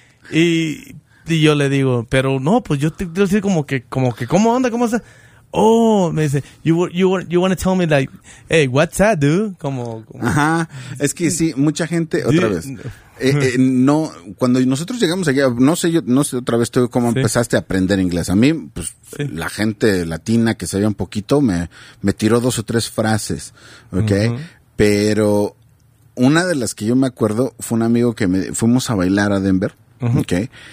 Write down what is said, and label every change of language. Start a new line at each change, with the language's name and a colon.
Spanish: Y yo le digo, pero no, pues yo te quiero decir como que, ¿cómo anda? ¿Cómo está?
English: Oh,
Spanish: me dice,
English: you want to tell me like, hey, what's up, dude?
Spanish: Como ajá, es que sí, mucha gente, otra vez, no, cuando nosotros llegamos allá, no sé otra vez tú cómo empezaste a aprender inglés. A mí, pues, la gente latina que sabía un poquito me tiró dos o tres frases, ¿ok? Pero una de las que yo me acuerdo fue un amigo que fuimos a bailar a Denver. Okay.